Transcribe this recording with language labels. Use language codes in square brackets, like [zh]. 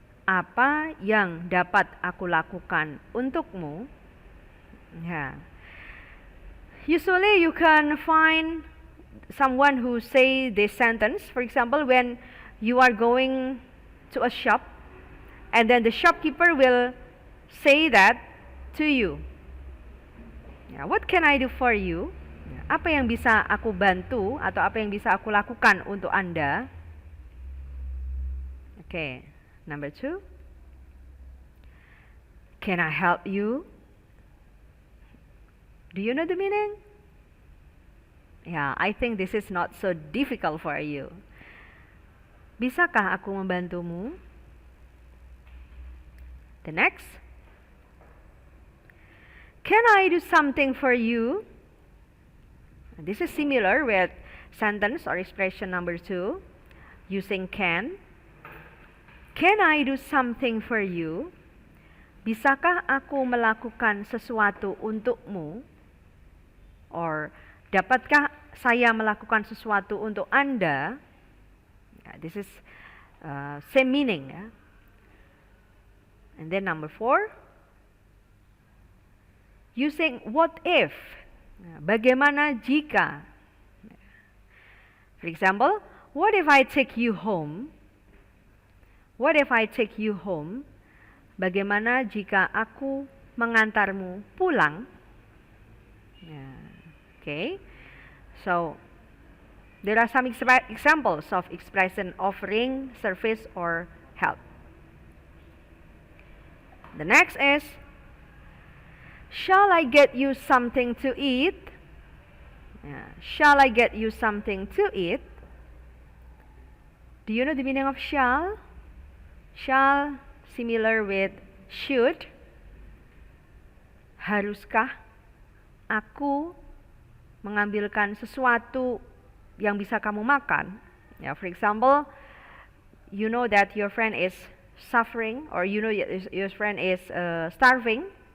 [id] Apa yang dapat aku lakukan untukmu? [en] Yeah. Usually you can find someone who say this sentence. For example, when you are going to a shop, and then the shopkeeper will say that to you. Yeah, what can I do for you? [id] Apa yang bisa aku bantu atau apa yang bisa aku lakukan untuk Anda? [en] Okay, number 2. Can I help you? Do you know the meaning? Yeah, I think this is not so difficult for you. [id] Bisakah aku membantumu? [en] The next. Can I do something for you? This is similar with sentence or expression number 2, using can. Can I do something for you? [id] Bisakah aku melakukan sesuatu untukmu? Or dapatkah saya melakukan sesuatu untuk Anda? [en] This is same meaning. [id] Ya. [en] And then number 4, using what if. [id] Bagaimana jika. [en] For example, what if I take you home? What if I take you home? [id] Bagaimana jika aku mengantarmu pulang? [en] Okay. So, there are some examples of expression offering service or help. The next is, shall I get you something to eat? Shall I get you something to eat? Do you know the meaning of shall? Shall, similar with should. [id] Haruskah aku mengambilkan sesuatu yang bisa kamu makan? [en] For example, you know that your friend is suffering, or you know your friend is starving.